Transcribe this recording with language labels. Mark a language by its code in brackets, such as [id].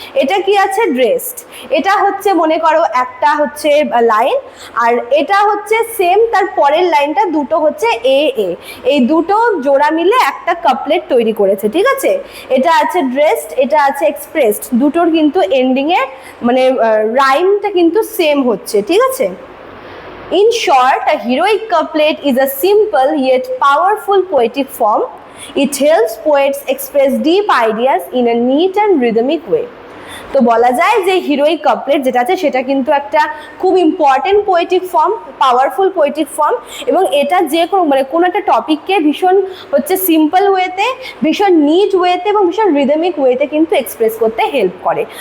[bn] এটা কি আছে, ড্রেসড, এটা হচ্ছে মনে করো একটা হচ্ছে লাইন, আর এটা হচ্ছে সেম তার পরের লাইনটা দুটো হচ্ছে এই দুটো জোড়া মিলে একটা কাপলেট তৈরি করেছে, ঠিক আছে। এটা আছে ড্রেসড, এটা আছে এক্সপ্রেসড, দুটোর কিন্তু এন্ডিং এ মানে রাইমটা কিন্তু সেম হচ্ছে, ঠিক আছে। [en] In short, a heroic couplet is a simple yet powerful poetic form. It helps poets express deep ideas in a neat and rhythmic way. [bn] তো বলা যায় যে হিরোইক কাপলেট যেটা আছে সেটা কিন্তু একটা খুব important poetic form, powerful poetic form, এবং এটা যে কোনো মানে কোনো একটা টপিককে ভীষণ হচ্ছে সিম্পল ওয়েতে, ভীষণ নিট ওয়েতে এবং ভীষণ রিদমিক ওয়েতে কিন্তু এক্সপ্রেস করতে হেল্প করে।